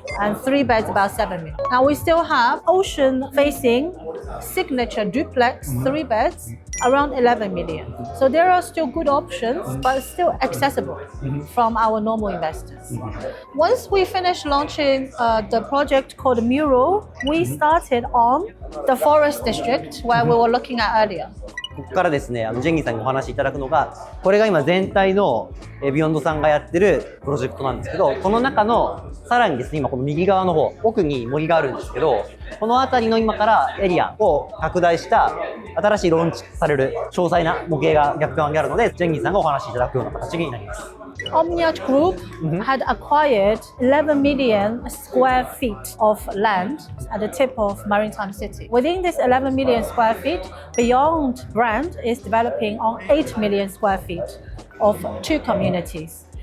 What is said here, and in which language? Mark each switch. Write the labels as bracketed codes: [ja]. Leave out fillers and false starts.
[en] And three beds about 7 million. Now we still have ocean facing signature duplex, three beds, around 11 million. So there are still good options, but still accessible from our normal investors. Once we finished launching the project called Mural, we started on the forest district where we were looking at earlier. [ja] ここからですね、ジェンギーさんにお話しいただくのが、これが今全体のビヨンドさんがやってるプロジェクトなんですけど、この中のさらにですね、今この右側の方、奥に森があるんですけど、この辺りの今からエリアを拡大した新しいローンチされる詳細な模型が逆側にあるので、ジェンギーさんがお話しいただくような形になります。 [en] OMNIYAT Group had acquired 11 million square feet of land at the tip of Maritime City. Within this 11 million square feet, Beyond brand is developing on 8 million square feet of two communities.